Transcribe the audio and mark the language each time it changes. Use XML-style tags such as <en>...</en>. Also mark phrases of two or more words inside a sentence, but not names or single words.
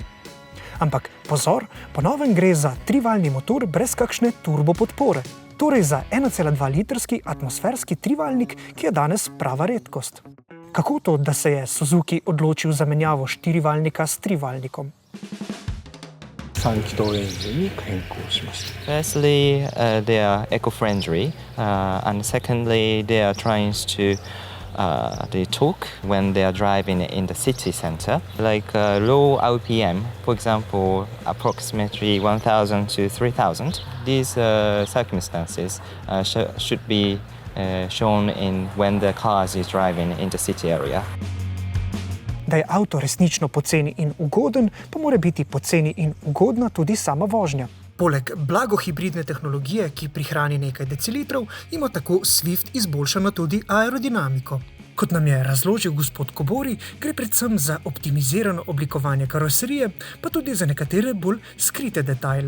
<sl>Ampak pozor, po novem gre za trivaljni motor brez kakšne turbo podpore. Torej za 1,2-litrski atmosferski trivaljnik, ki je danes prava redkost. Kako to, da se je Suzuki odločil za menjavo štirivaljnika s trivaljnikom?</sl> <en>Firstly, they are eco-friendly, and secondly, they are trying to the torque when they are driving in the city center, like low RPM, for example, approximately 1,000 to 3,000. These circumstances should be shown in when the car is driving in the city area.</en> <sl>Da je avto resnično poceni in ugoden, pa mora biti poceni in ugodna tudi sama vožnja. Poleg blagohibridne tehnologije, ki prihrani nekaj decilitrov, ima tako Swift izboljšano tudi aerodinamiko. Kot nam je razložil gospod Kobori, gre predvsem za optimizirano oblikovanje karoserije, pa tudi za nekatere bolj skrite detajle.</sl>